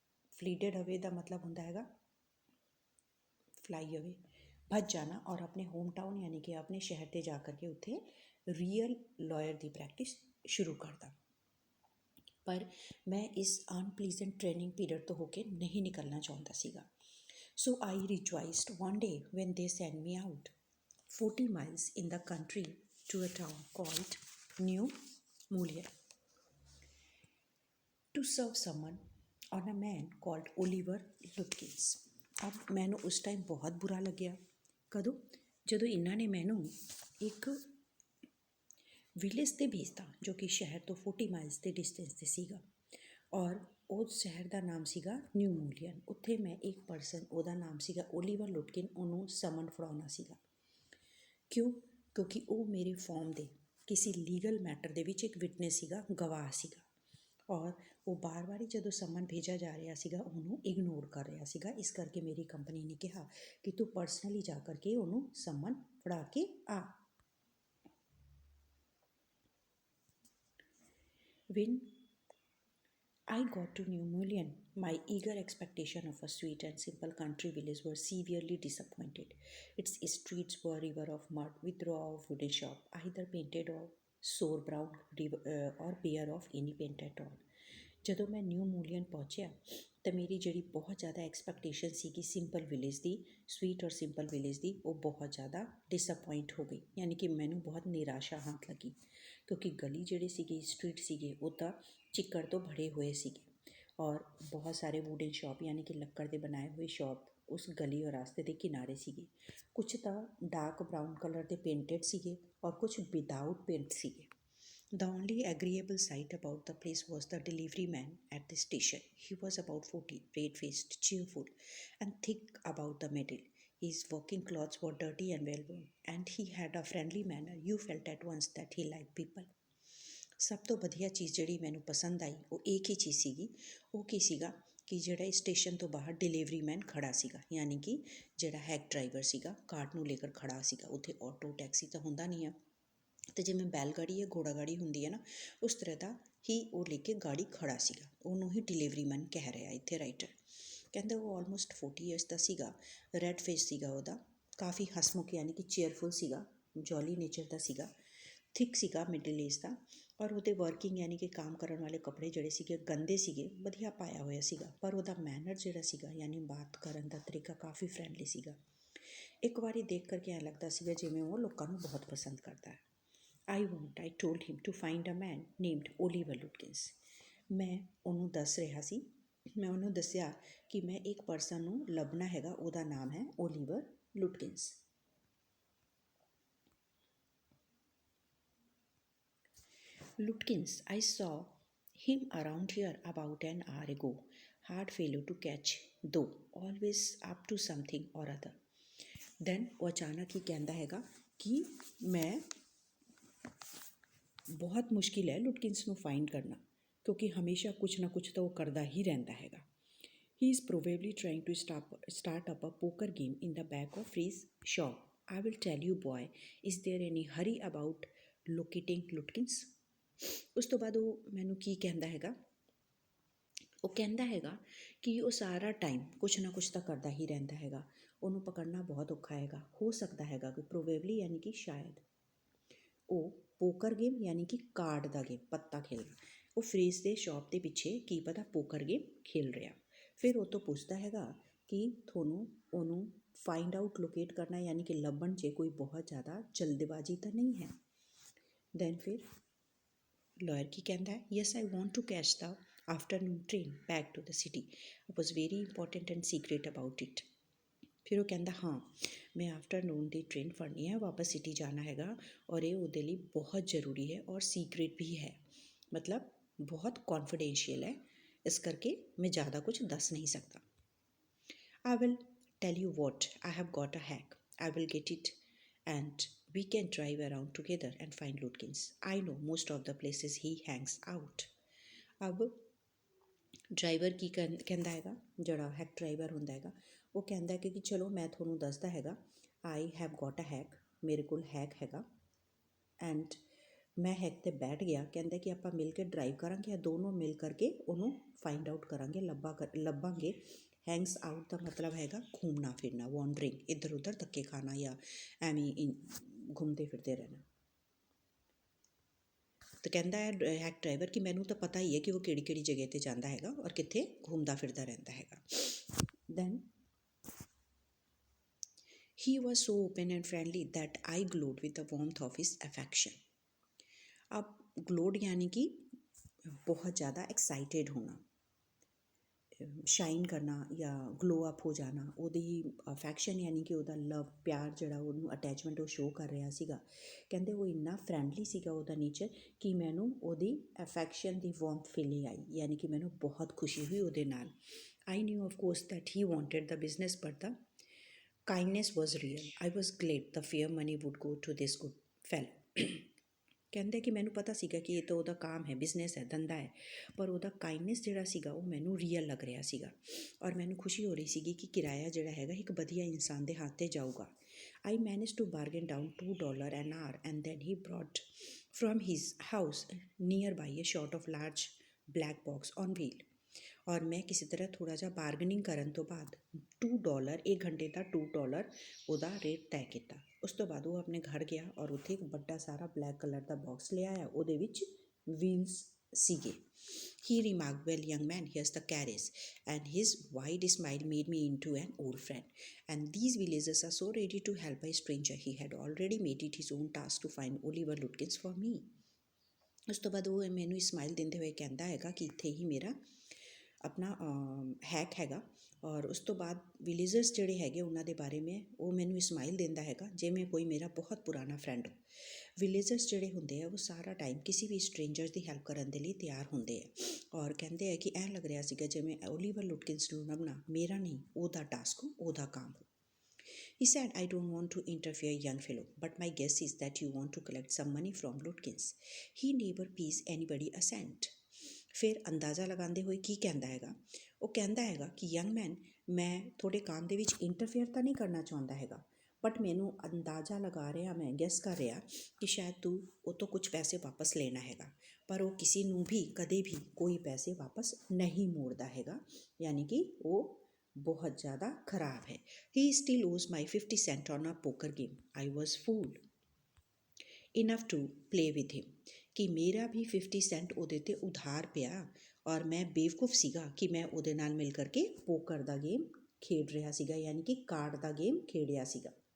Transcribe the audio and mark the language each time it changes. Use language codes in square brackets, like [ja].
[pa] ਫਲੀਡਡ ਅਵੇ ਦਾ ਮਤਲਬ ਹੁੰਦਾ ਹੈਗਾ ਫਲਾਈ ਅਵੇ, ਭੱਜ ਜਾਣਾ ਔਰ ਆਪਣੇ ਹੋਮ ਟਾਊਨ ਯਾਨੀ ਕਿ ਆਪਣੇ ਸ਼ਹਿਰ 'ਤੇ ਜਾ ਕਰਕੇ ਉੱਥੇ ਰੀਅਲ ਲਾਇਰ ਦੀ ਪ੍ਰੈਕਟਿਸ ਸ਼ੁਰੂ ਕਰਦਾ। ਪਰ ਮੈਂ ਇਸ ਅਨਪਲੀਜ਼ੈਂਟ ਟ੍ਰੇਨਿੰਗ ਪੀਰੀਅਡ ਤੋਂ ਹੋ ਕੇ ਨਹੀਂ ਨਿਕਲਣਾ ਚਾਹੁੰਦਾ ਸੀਗਾ। [en] So I rejoiced one day when they send me out 40 miles in the country to a town called New Mullion to serve someone on a man called Oliver Lutkins. [pa] ਅਬ ਮੈਨੂੰ ਉਸ ਟਾਈਮ ਬਹੁਤ ਬੁਰਾ ਲੱਗਿਆ। ਕਦੋਂ? ਜਦੋਂ ਇਹਨਾਂ ਨੇ ਮੈਨੂੰ ਇੱਕ ਵਿਲੇਜ 'ਤੇ ਭੇਜਤਾ ਜੋ ਕਿ ਸ਼ਹਿਰ ਤੋਂ 40 miles ਦੇ ਡਿਸਟੈਂਸ 'ਤੇ ਸੀਗਾ ਔਰ ਉਸ ਸ਼ਹਿਰ ਦਾ ਨਾਮ ਸੀਗਾ ਨਿਊ ਮੂਲੀਅਨ। ਉੱਥੇ ਮੈਂ ਇੱਕ ਪਰਸਨ, ਉਹਦਾ ਨਾਮ ਸੀਗਾ ਓਲੀਵਰ ਲੁਟਕਿਨ, ਉਹਨੂੰ ਸਮਨ ਫੜਾਉਣਾ ਸੀਗਾ। ਕਿਉਂ? ਕਿਉਂਕਿ ਉਹ ਮੇਰੇ ਫਾਰਮ ਦੇ ਕਿਸੇ ਲੀਗਲ ਮੈਟਰ ਦੇ ਵਿੱਚ ਇੱਕ ਵਿਟਨੈਸ ਸੀਗਾ, ਗਵਾਹ ਸੀਗਾ ਔਰ ਉਹ ਵਾਰ ਹੀ ਜਦੋਂ ਸਮਨ ਭੇਜਿਆ ਜਾ ਰਿਹਾ ਸੀਗਾ ਉਹਨੂੰ ਇਗਨੋਰ ਕਰ ਰਿਹਾ ਸੀਗਾ। ਇਸ ਕਰਕੇ ਮੇਰੀ ਕੰਪਨੀ ਨੇ ਕਿਹਾ ਕਿ ਤੂੰ ਪਰਸਨਲੀ ਜਾ ਕਰਕੇ ਉਹਨੂੰ ਸਮਨ ਫੜਾ ਕੇ ਆ। [en] When I got to New Mullion, my eager expectation of a sweet and simple country village were severely disappointed. Its streets were a river of mud with row of wooden shops, either painted or sour brown or bare of any paint at all. [pa] ਜਦੋਂ ਮੈਂ new ਮੂਲੀਅਨ ਪਹੁੰਚਿਆ ਤਾਂ ਮੇਰੀ ਜਿਹੜੀ ਬਹੁਤ ਜ਼ਿਆਦਾ expectation ਸੀਗੀ simple village ਦੀ, sweet ਔਰ ਸਿੰਪਲ ਵਿਲੇਜ ਦੀ, ਉਹ ਬਹੁਤ ਜ਼ਿਆਦਾ ਡਿਸਅਪੋਇੰਟ ਹੋ ਗਈ, ਯਾਨੀ ਕਿ ਮੈਨੂੰ ਬਹੁਤ ਨਿਰਾਸ਼ਾ ਹਾਥ ਲੱਗੀ। ਕਿਉਂਕਿ ਗਲੀ ਜਿਹੜੇ ਸੀਗੇ, ਸਟਰੀਟ ਸੀਗੇ, ਉਹ ਤਾਂ ਚਿੱਕੜ ਤੋਂ ਭਰੇ ਹੋਏ ਸੀਗੇ ਔਰ ਬਹੁਤ ਸਾਰੇ ਵੂਡਨ ਸ਼ੌਪ ਯਾਨੀ ਕਿ ਲੱਕੜ ਦੇ ਬਣਾਏ ਹੋਏ ਸ਼ੌਪ ਉਸ ਗਲੀ ਔਰ ਰਾਸਤੇ ਦੇ ਕਿਨਾਰੇ ਸੀਗੇ। ਕੁਛ ਤਾਂ ਡਾਰਕ ਬਰਾਊਨ ਕਲਰ ਦੇ ਪੇਂਟਡ ਸੀਗੇ ਔਰ ਕੁਛ ਵਿਦਾਊਟ ਪੇਂਟ ਸੀਗੇ। [en] The only agreeable sight about the place was the delivery man at the station. He was about 40, red-faced, cheerful, and thick about the middle. His working clothes were dirty and well-worn, and he had a friendly manner. You felt at once that he liked people. [pa] ਸਭ ਤੋਂ ਵਧੀਆ ਚੀਜ਼ ਜਿਹੜੀ ਮੈਨੂੰ ਪਸੰਦ ਆਈ ਉਹ ਇੱਕ ਹੀ ਚੀਜ਼ ਸੀਗੀ। ਉਹ ਕੀ ਸੀਗਾ ਕਿ ਜਿਹੜਾ ਇਸ ਸਟੇਸ਼ਨ ਤੋਂ ਬਾਹਰ ਡਿਲੀਵਰੀ ਮੈਨ ਖੜਾ ਸੀਗਾ, ਯਾਨੀ ਕਿ ਜਿਹੜਾ ਹੈਕ ਡਰਾਈਵਰ ਸੀਗਾ, ਕਾਰਟ ਨੂੰ ਲੈ ਕਰ ਖੜਾ ਸੀਗਾ। ਉੱਥੇ ਆਟੋ ਟੈਕਸੀ ਤਾਂ ਹੁੰਦਾ ਨਹੀਂ ਆ, ਅਤੇ ਜਿਵੇਂ ਬੈਲ ਗਾੜੀ ਜਾਂ ਘੋੜਾ ਗਾੜੀ ਹੁੰਦੀ ਹੈ ਨਾ, ਉਸ ਤਰ੍ਹਾਂ ਦਾ ਹੀ ਉਹ ਲੈ ਕੇ ਗਾੜੀ ਖੜਾ ਸੀਗਾ। ਉਹਨੂੰ ਹੀ ਡਿਲੀਵਰੀ ਮੈਨ ਕਹਿ ਰਿਹਾ ਇੱਥੇ ਰਾਈਟਰ। ਕਹਿੰਦਾ ਉਹ ਆਲਮੋਸਟ 40 ਈਅਰਸ ਦਾ ਸੀਗਾ, ਰੈੱਡ ਫੇਸ ਸੀਗਾ ਉਹਦਾ, ਕਾਫੀ ਹਸਮੁਖ ਯਾਨੀ ਕਿ ਚੇਅਰਫੁਲ ਸੀਗਾ, ਜੋਲੀ ਨੇਚਰ ਦਾ ਸੀਗਾ, ਥਿਕ ਸੀਗਾ, ਮਿਡਲ ਏਜ ਦਾ। ਔਰ ਉਹਦੇ ਵਰਕਿੰਗ ਯਾਨੀ ਕਿ ਕੰਮ ਕਰਨ ਵਾਲੇ ਕੱਪੜੇ ਜਿਹੜੇ ਸੀਗੇ ਗੰਦੇ ਸੀਗੇ, ਵਧੀਆ ਪਾਇਆ ਹੋਇਆ ਸੀਗਾ, ਪਰ ਉਹਦਾ ਮੈਨਰ ਜਿਹੜਾ ਸੀਗਾ ਯਾਨੀ ਬਾਤ ਕਰਨ ਦਾ ਤਰੀਕਾ ਕਾਫੀ ਫਰੈਂਡਲੀ ਸੀਗਾ। ਇੱਕ ਵਾਰੀ ਦੇਖ ਕਰਕੇ ਐਂ ਲੱਗਦਾ ਸੀਗਾ ਜਿਵੇਂ ਉਹ ਲੋਕਾਂ ਨੂੰ ਬਹੁਤ ਪਸੰਦ ਕਰਦਾ ਹੈ। [en] I told him to find a man named Oliver Lutkins. [pa] ਮੈਂ ਉਹਨੂੰ ਦੱਸ ਰਿਹਾ ਸੀ, ਮੈਂ ਉਹਨੂੰ ਦੱਸਿਆ ਕਿ ਮੈਂ ਇੱਕ ਪਰਸਨ ਨੂੰ ਲੱਭਣਾ ਹੈਗਾ, ਉਹਦਾ ਨਾਮ ਹੈ Oliver ਲੁਟਕਿੰਸ। [en] Lutkins, I saw him around here about an hour ago. Hard fellow to catch, though, always up to something or other. [pa] Then ਉਹ ਅਚਾਨਕ ਹੀ ਕਹਿੰਦਾ ਹੈਗਾ ਕਿ ਮੈਂ ਬਹੁਤ ਮੁਸ਼ਕਿਲ ਹੈ ਲੁਟਕਿੰਸ ਨੂੰ ਫਾਈਂਡ ਕਰਨਾ, ਕਿਉਂਕਿ ਹਮੇਸ਼ਾ ਕੁਛ ਨਾ ਕੁਛ ਤਾਂ ਉਹ ਕਰਦਾ ਹੀ ਰਹਿੰਦਾ ਹੈਗਾ। [en] He is probably trying to start up a poker game in the back of his shop. I will tell you, boy, is there any hurry about locating Lutkins? [pa] ਉਸ ਤੋਂ ਬਾਅਦ ਉਹ ਮੈਨੂੰ ਕੀ ਕਹਿੰਦਾ ਹੈਗਾ, ਉਹ ਕਹਿੰਦਾ ਹੈਗਾ ਕਿ ਉਹ ਸਾਰਾ ਟਾਈਮ ਕੁਛ ਨਾ ਕੁਛ ਤਾਂ ਕਰਦਾ ਹੀ ਰਹਿੰਦਾ ਹੈਗਾ, ਉਹਨੂੰ ਪਕੜਨਾ ਬਹੁਤ ਔਖਾ ਹੈਗਾ। ਹੋ ਸਕਦਾ ਹੈਗਾ ਕਿ ਪ੍ਰੋਬੇਬਲੀ ਯਾਨੀ ਕਿ ਸ਼ਾਇਦ ਉਹ ਪੋਕਰ ਗੇਮ ਯਾਨੀ ਕਿ ਕਾਰਡ ਦਾ ਗੇਮ, ਪੱਤਾ ਖੇਲਣਾ, ਉਹ ਫਰੀਜ਼ ਦੇ ਸ਼ੌਪ ਦੇ ਪਿੱਛੇ ਕੀ ਪਤਾ ਪੋਕਰ ਗੇਮ ਖੇਲ ਰਿਹਾ। ਫਿਰ ਉਹ ਤੋਂ ਪੁੱਛਦਾ ਹੈਗਾ ਕਿ ਤੁਹਾਨੂੰ ਉਹਨੂੰ ਫਾਈਂਡ ਆਊਟ ਲੋਕੇਟ ਕਰਨਾ ਯਾਨੀ ਕਿ ਲੱਭਣ 'ਚ ਕੋਈ ਬਹੁਤ ਜ਼ਿਆਦਾ ਜਲਦਬਾਜ਼ੀ ਤਾਂ ਨਹੀਂ ਹੈ। [en] Then ਫਿਰ lawyer ਕੀ ਕਹਿੰਦਾ ਹੈ, yes I want to catch the afternoon train back to the city. It was very important and secret about it. [pa] ਫਿਰ ਉਹ ਕਹਿੰਦਾ ਹਾਂ ਮੈਂ ਆਫਟਰਨੂਨ ਦੀ ਟ੍ਰੇਨ ਫੜਨੀ ਹੈ, ਵਾਪਸ ਸਿਟੀ ਜਾਣਾ ਹੈਗਾ ਔਰ ਇਹ ਉਹਦੇ ਲਈ ਬਹੁਤ ਜ਼ਰੂਰੀ ਹੈ ਔਰ ਸੀਕਰੇਟ ਵੀ ਹੈ, ਮਤਲਬ ਬਹੁਤ ਕੌਨਫੀਡੈਂਸ਼ੀਅਲ ਹੈ, ਇਸ ਕਰਕੇ ਮੈਂ ਜ਼ਿਆਦਾ ਕੁਝ ਦੱਸ ਨਹੀਂ ਸਕਦਾ। [en] I will tell you what, I have got a hack. I will get it and we can drive around together and find Lutkins. I know most of the places he hangs out. [pa] अब driver ਕੀ ਕਹਿੰਦਾ ਹੈਗਾ, ਜਿਹੜਾ hack driver ਹੁੰਦਾ ਹੈਗਾ, ਉਹ ਕਹਿੰਦਾ ਕਿ ਚਲੋ ਮੈਂ ਤੁਹਾਨੂੰ ਦੱਸਦਾ ਹੈਗਾ, [en] I have got a hack, [pa] ਮੇਰੇ ਕੋਲ ਹੈਕ ਹੈਗਾ ਐਂਡ ਮੈਂ ਹੈਕ 'ਤੇ ਬੈਠ ਗਿਆ। ਕਹਿੰਦਾ ਕਿ ਆਪਾਂ ਮਿਲ ਕੇ ਡਰਾਈਵ ਕਰਾਂਗੇ ਜਾਂ ਦੋਨੋਂ ਮਿਲ ਕਰਕੇ ਉਹਨੂੰ ਫਾਈਂਡ ਆਊਟ ਕਰਾਂਗੇ, ਲੱਭਾਂਗੇ। ਹੈਂਗਸ ਆਊਟ ਦਾ ਮਤਲਬ ਹੈਗਾ ਘੁੰਮਣਾ ਫਿਰਨਾ, ਵੌਂਡਰਿੰਗ, ਇੱਧਰ ਉੱਧਰ ਧੱਕੇ ਖਾਣਾ ਜਾਂ ਐਵੇਂ ਘੁੰਮਦੇ ਫਿਰਦੇ ਰਹਿਣਾ। ਤਾਂ ਕਹਿੰਦਾ ਹੈ ਹੈਕ ਡਰਾਈਵਰ ਕਿ ਮੈਨੂੰ ਤਾਂ ਪਤਾ ਹੀ ਹੈ ਕਿ ਉਹ ਕਿਹੜੀ ਕਿਹੜੀ ਜਗ੍ਹਾ 'ਤੇ ਜਾਂਦਾ ਹੈਗਾ ਔਰ ਕਿੱਥੇ ਘੁੰਮਦਾ ਫਿਰਦਾ ਰਹਿੰਦਾ ਹੈਗਾ। [en] Then he was so open and friendly that I glowed with the warmth of his affection. [hi] अब glowed यानी कि बहुत ज़्यादा एक्साइटेड होना, [pa] ਸ਼ਾਈਨ ਕਰਨਾ ਜਾਂ ਗਲੋ ਅਪ ਹੋ ਜਾਣਾ, ਉਹਦੀ ਅਫੈਕਸ਼ਨ ਯਾਨੀ ਕਿ ਉਹਦਾ ਲਵ, ਪਿਆਰ ਜਿਹੜਾ ਉਹਨੂੰ ਅਟੈਚਮੈਂਟ ਉਹ ਸ਼ੋਅ ਕਰ ਰਿਹਾ ਸੀਗਾ। ਕਹਿੰਦੇ ਉਹ ਇੰਨਾ ਫਰੈਂਡਲੀ ਸੀਗਾ ਉਹਦਾ ਨੇਚਰ ਕਿ ਮੈਨੂੰ ਉਹਦੀ ਅਫੈਕਸ਼ਨ ਦੀ ਵਾਰਮਥ ਫੀਲਿੰਗ ਆਈ, ਯਾਨੀ ਕਿ ਮੈਨੂੰ ਬਹੁਤ ਖੁਸ਼ੀ ਹੋਈ ਉਹਦੇ ਨਾਲ। [en] I knew of course that he wanted the business but the kindness was real. I was glad the fair money would go to this good fellow. [pa] ਕਹਿੰਦੇ ਕਿ ਮੈਨੂੰ ਪਤਾ ਸੀਗਾ ਕਿ ਇਹ ਤਾਂ ਉਹਦਾ ਕੰਮ ਹੈ, ਬਿਜ਼ਨਸ ਹੈ, ਧੰਦਾ ਹੈ, ਪਰ ਉਹਦਾ ਕਾਈਂਡਨੈਸ ਜਿਹੜਾ ਸੀਗਾ ਉਹ ਮੈਨੂੰ ਰੀਅਲ ਲੱਗ ਰਿਹਾ ਸੀਗਾ ਔਰ ਮੈਨੂੰ ਖੁਸ਼ੀ ਹੋ ਰਹੀ ਸੀਗੀ ਕਿ ਕਿਰਾਇਆ ਜਿਹੜਾ ਹੈਗਾ ਇੱਕ ਵਧੀਆ ਇਨਸਾਨ ਦੇ ਹੱਥ 'ਤੇ ਜਾਊਗਾ। [en] I managed to bargain down $2 an hour and then he brought from his house nearby a sort of large black box on wheel. [pa] ਔਰ ਮੈਂ ਕਿਸੇ ਤਰ੍ਹਾਂ ਥੋੜ੍ਹਾ ਜਿਹਾ ਬਾਰਗਨਿੰਗ ਕਰਨ ਤੋਂ ਬਾਅਦ $2, ਇੱਕ ਘੰਟੇ ਦਾ $2 ਉਹਦਾ ਰੇਟ ਤੈਅ ਕੀਤਾ। ਉਸ ਤੋਂ ਬਾਅਦ ਉਹ ਆਪਣੇ ਘਰ ਗਿਆ ਔਰ ਉੱਥੇ ਇੱਕ ਵੱਡਾ ਸਾਰਾ ਬਲੈਕ ਕਲਰ ਦਾ ਬਾਕਸ ਲਿਆਇਆ, ਉਹਦੇ ਵਿੱਚ ਵੀਲਸ ਸੀਗੇ। [en] He remarked, well, young man, here's the carriage, and his wide smile made me into an old friend. And these villagers are so ready to help a stranger. He had already made it his own task to find Oliver Lutkins for me. [pa] ਉਸ ਤੋਂ ਬਾਅਦ ਉਹ ਮੈਨੂੰ smile ਦਿੰਦੇ ਹੋਏ ਕਹਿੰਦਾ ਹੈਗਾ ਕਿ ਇੱਥੇ ਹੀ ਮੇਰਾ ਆਪਣਾ ਹੈਕ ਹੈਗਾ। ਔਰ ਉਸ ਤੋਂ ਬਾਅਦ ਵਿਲੇਜਰਸ ਜਿਹੜੇ ਹੈਗੇ ਉਹਨਾਂ ਦੇ ਬਾਰੇ ਮੈਂ ਉਹ ਮੈਨੂੰ ਸਮਾਈਲ ਦਿੰਦਾ ਹੈਗਾ ਜਿਵੇਂ ਕੋਈ ਮੇਰਾ ਬਹੁਤ ਪੁਰਾਣਾ ਫਰੈਂਡ ਹੋ। ਵਿਲੇਜਰਸ ਜਿਹੜੇ ਹੁੰਦੇ ਆ ਉਹ ਸਾਰਾ ਟਾਈਮ ਕਿਸੇ ਵੀ ਸਟ੍ਰੇਂਜਰ ਦੀ ਹੈਲਪ ਕਰਨ ਦੇ ਲਈ ਤਿਆਰ ਹੁੰਦੇ ਆ ਔਰ ਕਹਿੰਦੇ ਆ ਕਿ ਐਂ ਲੱਗ ਰਿਹਾ ਸੀਗਾ ਜਿਵੇਂ ਓਲੀਵਰ ਲੁਟਕਿੰਸ ਨੂੰ ਲੱਭਣਾ ਮੇਰਾ ਨਹੀਂ ਉਹਦਾ ਟਾਸਕ ਹੋ, ਉਹਦਾ ਕੰਮ ਹੋ। [en] He said, I don't want to interfere, young fellow, but my guess is that you want to collect some money from Lutkins. He never pays anybody a cent. [pa] ਫਿਰ ਅੰਦਾਜ਼ਾ ਲਗਾਉਂਦੇ ਹੋਏ ਕੀ ਕਹਿੰਦਾ ਹੈਗਾ, ਉਹ ਕਹਿੰਦਾ ਹੈਗਾ ਕਿ ਯੰਗ ਮੈਨ, ਮੈਂ ਤੁਹਾਡੇ ਕੰਮ ਦੇ ਵਿੱਚ ਇੰਟਰਫੇਅਰ ਤਾਂ ਨਹੀਂ ਕਰਨਾ ਚਾਹੁੰਦਾ ਹੈਗਾ, ਬਟ ਮੈਨੂੰ ਅੰਦਾਜ਼ਾ ਲਗਾ ਰਿਹਾ, ਮੈਂ ਗੈਸ ਕਰ ਰਿਹਾ ਕਿ ਸ਼ਾਇਦ ਤੂੰ ਉਹ ਤੋਂ ਕੁਝ ਪੈਸੇ ਵਾਪਸ ਲੈਣਾ ਹੈਗਾ, ਪਰ ਉਹ ਕਿਸੇ ਨੂੰ ਵੀ ਕਦੇ ਵੀ ਕੋਈ ਪੈਸੇ ਵਾਪਸ ਨਹੀਂ ਮੋੜਦਾ ਹੈਗਾ, ਯਾਨੀ ਕਿ ਉਹ ਬਹੁਤ ਜ਼ਿਆਦਾ ਖਰਾਬ ਹੈ। [en] He still owes my 50 cent on a poker game. I was fool enough to play with him. [pa] ਕਿ ਮੇਰਾ ਵੀ 50 ਸੈਂਟ ਉਹਦੇ 'ਤੇ ਉਧਾਰ ਪਿਆ ਔਰ ਮੈਂ ਬੇਵਕੂਫ ਸੀਗਾ ਕਿ ਮੈਂ ਉਹਦੇ ਨਾਲ ਮਿਲ ਕਰਕੇ ਪੋਕਰ ਦਾ ਗੇਮ ਖੇਡ ਰਿਹਾ ਸੀਗਾ, ਯਾਨੀ ਕਿ ਕਾਰਡ ਦਾ ਗੇਮ ਖੇਡਿਆ ਸੀਗਾ।